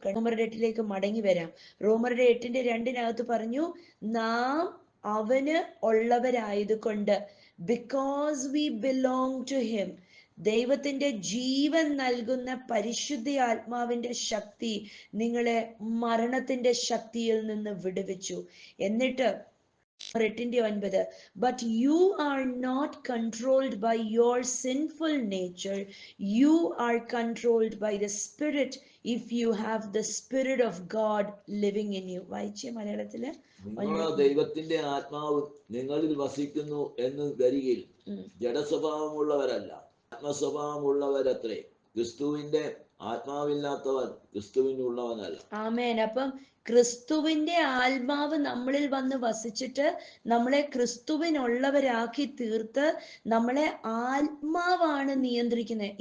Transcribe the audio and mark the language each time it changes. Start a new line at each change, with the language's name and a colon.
Malayalam: റോമരുടെ 8 മടങ്ങി വരാം. റോമരുടെ 8:2 പറഞ്ഞു, നാം അവന് ഉള്ളവരായതുകൊണ്ട്,
English: because we belong to him,
Malayalam: ദൈവത്തിന്റെ ജീവൻ നൽകുന്ന പരിശുദ്ധാത്മാവിന്റെ ശക്തി നിങ്ങളെ മരണത്തിന്റെ ശക്തിയിൽ നിന്ന് വിടുവിച്ചു. എന്നിട്ട് 8:9.
English: But you are not controlled by your sinful nature. You are controlled by the Spirit if you have the Spirit of God living in you.
Malayalam: വായിച്ചേ മലയാളത്തില്. നിങ്ങളോ ദൈവത്തിന്റെ ആത്മാവ് നിങ്ങളിൽ വസിക്കുന്നു എന്ന് വരികിൽ ജഡസ്വഭാവമുള്ളവരല്ല, ആത്മസ്വഭാവമുള്ളവരത്രേ. ക്രിസ്തുവിന്റെ ആത്മാവില്ലാത്തവൻ ക്രിസ്തുവിനുള്ളവനല്ല. ആമേൻ. അപ്പം ക്രിസ്തുവിന്റെ ആത്മാവ് നമ്മളിൽ വന്ന് വസിച്ചിട്ട് നമ്മളെ ക്രിസ്തുവിനുള്ളവരാക്കി തീർത്ത് നമ്മളെ ആത്മാവാണ് നിയന്ത്രിക്കുന്നത്.